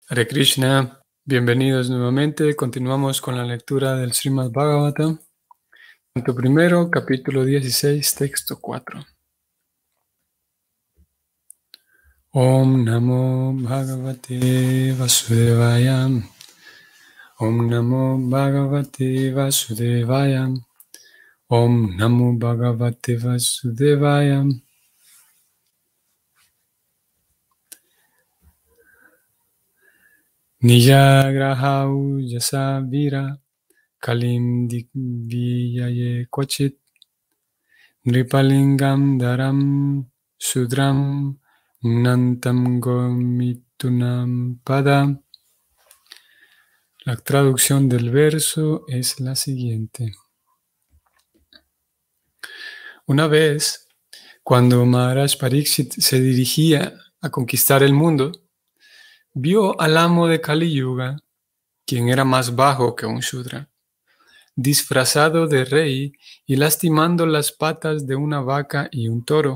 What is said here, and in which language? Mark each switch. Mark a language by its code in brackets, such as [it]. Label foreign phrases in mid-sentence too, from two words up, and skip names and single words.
[sa] हरे कृष्ण, [es] bienvenidos nuevamente. Continuamos con la lectura del Srimad Bhagavatam, canto primero, capítulo 16, texto 4. [sa] ॐ नमो भगवते वासुदेवाय. ॐ नमो भगवते वासुदेवाय. ॐ नमो भगवते वासुदेवाय. निजग्राहौ जसा वीरः कलिं दिग्विजये क्वचित् नृपलिङ्गं धरं शूद्रं घ्नन्तं गोमिथुनं पदा. [es] La traducción del verso es la siguiente. Una vez, cuando Maharaj Pariksit se dirigía a conquistar el mundo, vio al amo de Kali Yuga, quien era más bajo que un Shudra, disfrazado de rey y lastimando las patas de una vaca y un toro.